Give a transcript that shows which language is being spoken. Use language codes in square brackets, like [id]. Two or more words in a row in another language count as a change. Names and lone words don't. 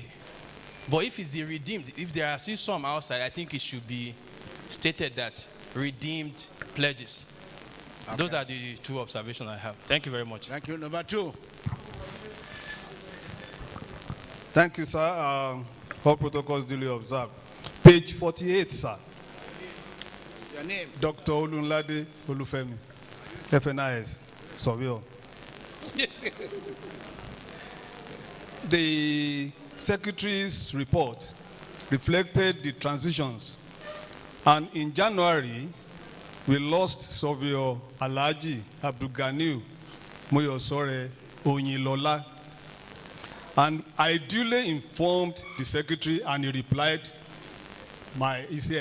[en] But if it's the redeemed, if there are still some outside, I think it should be stated that redeemed pledges. Okay. Those are the 2 observations I have. Thank you very much. Thank you. Number 2. Thank you, sir. All protocols duly observed. Page 48, sir. Your name? Dr. Olunlade Olufemi, FNIS, surveyor. The secretary's report reflected the transitions, and in January, we lost Surveyor Alhaji Abdulganiu Moyosore Onyilola, and I duly informed the secretary, and he replied, he's here.